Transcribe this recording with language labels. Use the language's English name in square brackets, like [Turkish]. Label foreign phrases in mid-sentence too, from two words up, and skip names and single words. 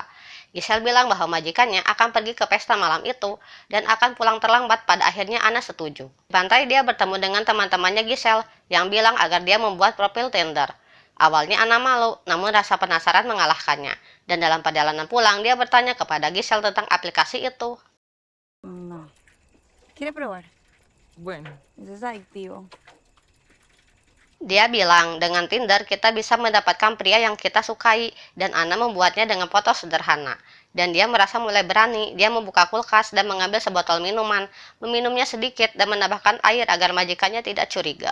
[Indonesian] Giselle bilang bahwa majikannya akan pergi ke pesta malam itu dan akan pulang terlambat. Pada akhirnya Ana setuju. Di pantai dia bertemu dengan teman-temannya Giselle yang bilang agar dia membuat profil Tinder. Awalnya Ana malu, namun rasa penasaran mengalahkannya. Dan dalam perjalanan pulang, dia bertanya kepada Giselle tentang aplikasi itu. [Spanish] No. ¿Quiere probar? Bueno, Ese es adictivo. [Indonesian] Dia bilang, dengan Tinder kita bisa mendapatkan pria yang kita sukai, dan Ana membuatnya dengan foto sederhana. Dan dia merasa mulai berani. Dia membuka kulkas dan mengambil sebotol minuman, meminumnya sedikit dan menambahkan air agar majikannya tidak curiga.